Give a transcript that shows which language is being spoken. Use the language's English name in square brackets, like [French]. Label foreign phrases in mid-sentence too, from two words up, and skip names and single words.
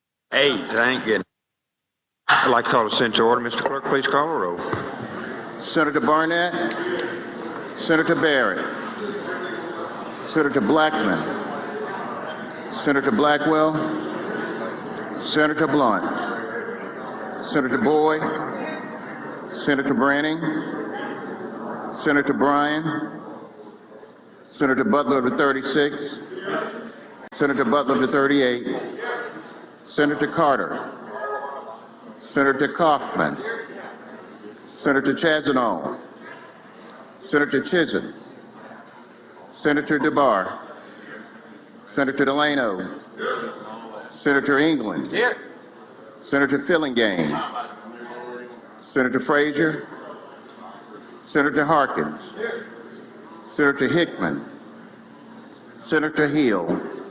[English] 8, thank you. I'd like to call the Senate to order. Mr. Clerk, please call the roll. Senator Barnett, Senator Barrett, Senator Blackman, Senator Blackwell, Senator Blunt, Senator Boyd, Senator Branning, Senator Bryan, Senator Butler of the 36, Senator Butler of the 38, Senator Carter, Senator Kaufman, Senator Chazanall, Senator Chisholm, Senator DeBar, Senator Delano, Senator England, Senator Fillingane, Senator Frazier, Senator Harkins, Senator Hickman, Senator Hill,